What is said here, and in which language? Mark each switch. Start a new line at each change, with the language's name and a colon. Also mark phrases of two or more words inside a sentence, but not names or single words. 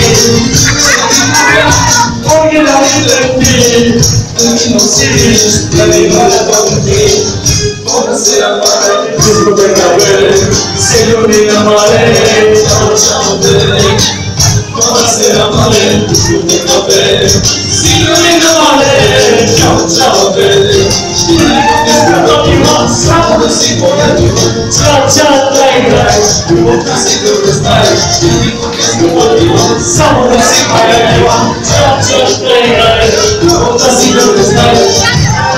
Bulgarian: Ще ти купя оригинални трънки, да ги носиш пред балконки.
Italian: Buonasera mare, discoteca bere, signorina mare, ciao ciao bere. Buonasera mare, discoteca bere, signorina mare, ciao ciao bere.
Bulgarian: Ще ти купя скъпа пила, само да си моя мила,
Italian: ciao ciao
Bulgarian: дай дай, любовта си да ме знаеш. Ще ти купя скъпа пила, само да си моя мила,
Italian: ciao ciao
Bulgarian: дай дай, любовта си да ме знаеш.